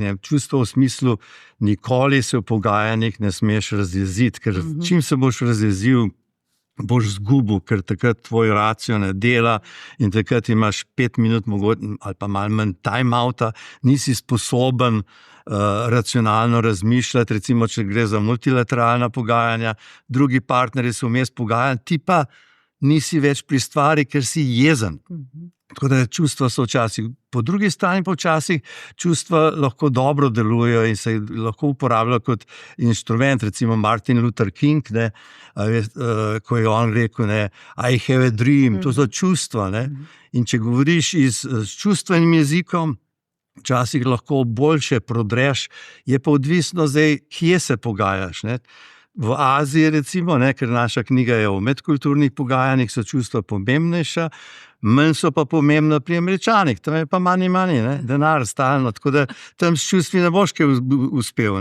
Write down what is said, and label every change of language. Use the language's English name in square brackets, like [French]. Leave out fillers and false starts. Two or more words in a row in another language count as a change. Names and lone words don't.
[Slovenian] Čustva v smislu, nikoli se v pogajanjih ne smeš razjeziti, ker čim se boš razjezil, boš zgubil, ker takrat tvoj racio ne dela in takrat imaš 5 minut ali pa malo manj time-outa, nisi sposoben racionalno razmišljati, recimo, če gre za multilateralna pogajanja, drugi partnerji so vmes pogajanja, ti pa nisi več pri stvari, ker si jezen. Tako da čustva so včasih, po drugi strani pa včasih čustva lahko dobro delujejo in se lahko uporabljajo kot inštrument, recimo Martin Luther King, ko je on rekel, [English] I have a dream, [Slovenian] to so čustva. In če govoriš s čustvenim jezikom, včasih lahko boljše prodreš, je pa odvisno zdaj, kje se pogajaš. V Aziji recimo, ker naša knjiga je o medkulturnih pogajanjih, so čustva pomembnejša, manj so pa pomembna pri Američanih, tam je pa money, denar stalno, tako da tam s čustvi ne boš kaj uspel.